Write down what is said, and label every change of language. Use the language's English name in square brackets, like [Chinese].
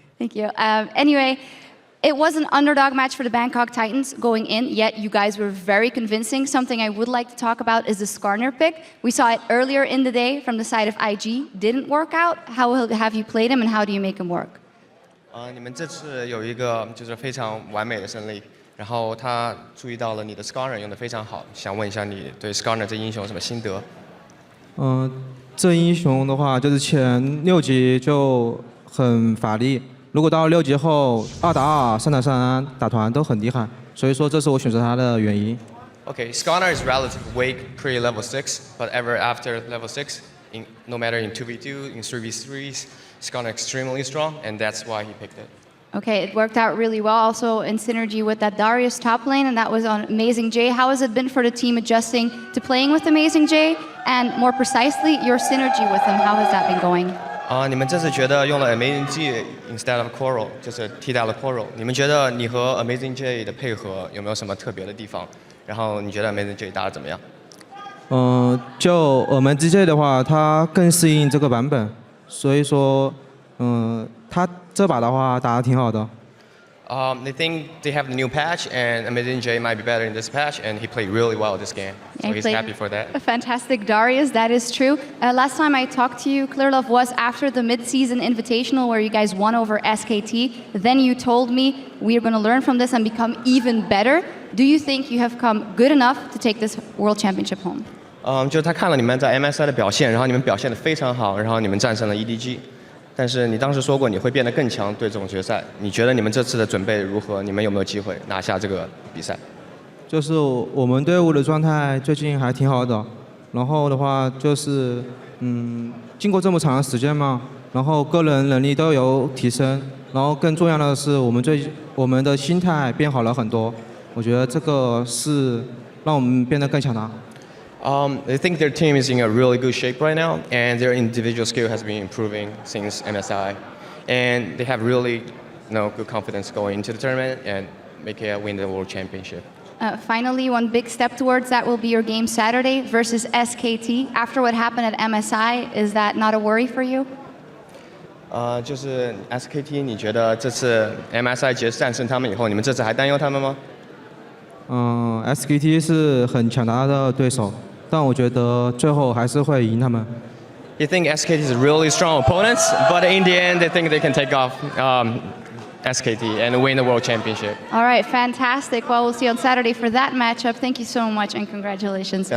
[English] Thank you. Anyway, it was an underdog match for the Bangkok Titans going in, yet you guys were very convincing. Something I would like to talk about is the Skarner pick. We saw it earlier in the day from the side of IG. Didn't work out. How have you played him, and how do you make him work? [Chinese] 你们这次有一个就是非常完美的胜利，然后他注意到了你的 Skarner 用的非常好，想问一下你对 Skarner 这英雄有什么心得？这英雄的话，就是前6级就很法力，如果到6级后2打2、3打3打团都很厉害，所以说这是我选择他的原因。 [English] Okay, Skarner is relatively weak pre-level 6, but ever after level 6, no matter in 2v2, in 3v3s. Skarner extremely strong, and that's why he picked it. Okay, it worked out really well, also in synergy with that Darius top lane, and that was on Amazing J. How has it been for the team adjusting to playing with Amazing J, and more precisely, your synergy with him? How has that been going? [Chinese] 你们这次觉得用了 Amazing J [English] instead of [Chinese] Coral， 就是替代了 Coral。你们觉得你和 Amazing J 的配合有没有什么特别的地方？然后你觉得 Amazing J 打得怎么样？就Amazing J 的话，它更适应这个版本。所以说，他这把的话打得挺好的。 [English] They think they have the new patch, and Amazing J might be better in this patch, and he played really well this game. So he's happy for that. A fantastic Darius, that is true. Last time I talked to you, Clearlove, was after the mid-season invitational where you guys won over SKT. Then you told me we are going to learn from this and become even better. Do you think you have come good enough to take this World Championship home? [Chinese] 就是他看了你们在 MSI 的表现，然后你们表现得非常好，然后你们战胜了 EDG。但是你当时说过你会变得更强，对这种决赛，你觉得你们这次的准备如何？你们有没有机会拿下这个比赛？就是我们队伍的状态最近还挺好的，然后的话就是经过这么长的时间嘛，然后个人能力都有提升，然后更重要的是我们的心态变好了很多，我觉得这个是让我们变得更强大。 [English] I think their team is in a really good shape right now, and their individual skill has been improving since MSI, and they have really, good confidence going into the tournament and win the World Championship. Finally, one big step towards that will be your game Saturday versus SKT. After what happened at MSI, is that not a worry for you? [Chinese] 就是 SKT， 你觉得这次 MSI 战胜他们以后，你们这次还担忧他们吗？SKT 是很强大的对手。但我觉得最后还是会赢他们。 [English] You think SKT is really strong opponents, but in the end, they think they can take off SKT and win the World Championship. All right, fantastic. Well, we'll see you on Saturday for that matchup. Thank you so much and congratulations.